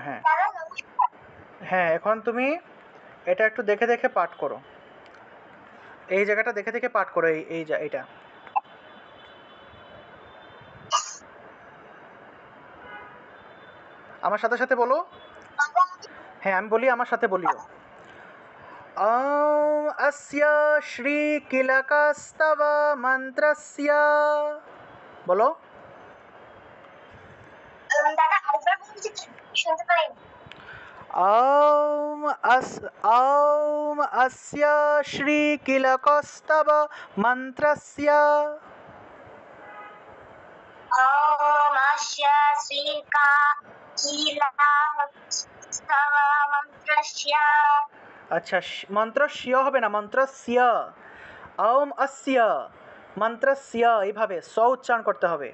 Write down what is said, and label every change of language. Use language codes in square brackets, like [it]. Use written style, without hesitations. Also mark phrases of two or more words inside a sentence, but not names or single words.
[bn] হ্যাঁ হ্যাঁ, এখন তুমি এটা একটু দেখে দেখে পাঠ করো। এই জায়গাটা দেখে দেখে পাঠ করো। এইটা আমার সাথে সাথে বলো। হ্যাঁ, আমি বলি, আমার সাথে বলিও। [sa] ॐ अस्य श्रीकिलकस्तव मन्त्रस्य বলো। ॐ अस्य श्रीकिलकस्तव मन्त्रस्य [bn] আচ্ছা, মন্ত্রস্য হবে না, মন্ত্রস্য। [sa] ওম অস্য মন্ত্রস্য, [bn] এইভাবে স উচ্চারণ করতে হবে।